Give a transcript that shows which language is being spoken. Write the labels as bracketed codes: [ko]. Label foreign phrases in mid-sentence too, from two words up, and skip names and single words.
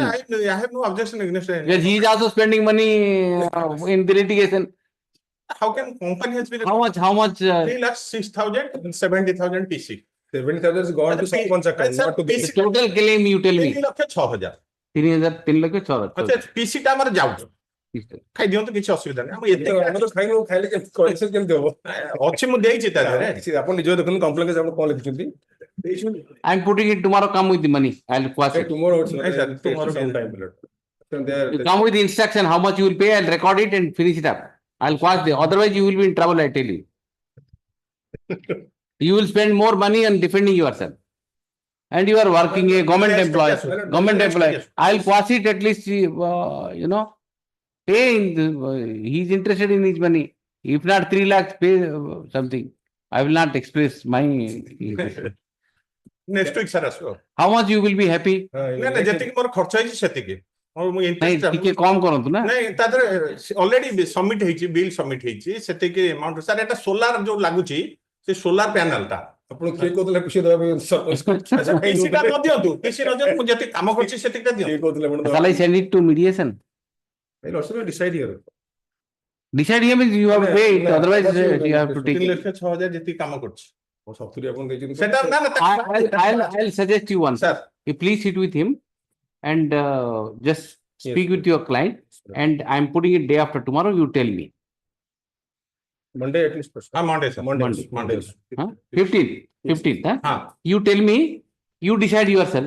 [en] I have no objection against it. Because he's also spending money in the litigation. How can company has been How much? 3,06,000 and 70,000 PC. 70,000 is gone to Sarpanch account, not to The total claim you tell me. 3,06,000. 3,06,000. [or] अच्छा PC ଟା ଆମର ଯାଉଛି ଖାଇ ଦିଅନ୍ତୁ କିଛି ଅସୁବିଧା ନାହିଁ ଆମେ ଏତେ ଆମେ ତ ଖାଇନୁ ଖାଇଲେ କରେକ୍ସନ କେମିତି ହବ ଅଛି ମୁଁ ଦେଇଛି ତା ଦେହରେ ଆପଣ ନିଜ ଦେଖନ୍ତୁ କମ୍ପ୍ଲେନ ଆପଣ କଣ ଲେଖିଛନ୍ତି [en] I'm putting it tomorrow. Come with the money. I'll quash it. tomorrow You come with the instruction. How much you will pay? I'll record it and finish it up. I'll quash it. Otherwise, you will be in trouble. I tell you. You will spend more money on defending yourself. And you are working a government employee. Government employee. I'll quash it at least. Pay. He's interested in his money. If not 3 lakhs, pay something. I will not express my. next week sir ଆସିବ How much you will be happy? [or] ନା ନା ଯେତିକି ମୋର ଖର୍ଚ୍ଚ ହେଇଛି ସେତିକି ଆଉ ମୁଁ ନାଇଁ ଟିକେ କମ କରନ୍ତୁ ନା ନାଇଁ ତା ଦେହରେ [en] already submit [or] ହେଇଛି [en] bill submit [or] ହେଇଛି ସେତିକି [en] amount sir [or] ଏଟା ସୋଲାର ଯୋଉ ଲାଗୁଛି ସେ [en] solar panel [or] ଟା ଆପଣ କିଏ କହୁଥିଲେ ଖୁସି ଦେବା ପାଇଁ ପିସି ଟା ନ ଦିଅନ୍ତୁ ପିସି ନ ଦିଅନ୍ତୁ ମୁଁ ଯେତିକି କାମ କରିଛି ସେତିକିଟା ଦିଅନ୍ତୁ କିଏ କହୁଥିଲେ ଆପଣ [en] Shall I send it to mediation? decide here. Decide here means you have to pay it, otherwise you have to take [or] 3,06,000 ଯେତିକି କାମ କରିଛି 70 ଆପଣ ଦେଇଛନ୍ତି ସେଟା ନା ନା [en] I'll suggest you one. Sir. You please sit with him and just speak with your client and I'm putting it day after tomorrow, you tell me. Monday at least first. Monday sir Monday Huh? 15th, huh? [hi] हाँ [en] You tell me, you decide yourself.